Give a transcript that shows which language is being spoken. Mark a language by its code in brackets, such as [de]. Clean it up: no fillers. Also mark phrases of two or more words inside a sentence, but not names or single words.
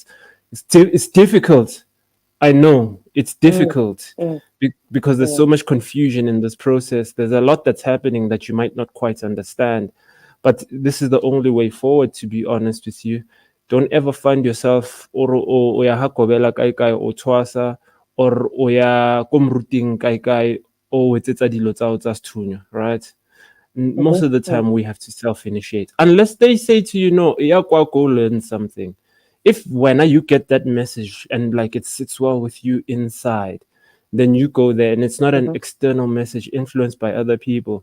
[en] It's difficult. I know it's Mm. difficult Mm. because there's Mm. so much confusion in this process. There's a lot that's happening that you might not quite understand. But this is the only way forward, to be honest with you. Don't ever find yourself [st] o ya ha kobela kai kai o tshwasa, [en] or [st] o ya ko moruting kai kai o etsetsa dilo tsa o tsa sethunya, [en] right? Most Mhm. of the Mm. time we have to self-initiate unless they say to you, no, yeah, go learn something. If when you get that message and like it sits well with you inside, then you go there, and it's not an Mhm. external message influenced by other people.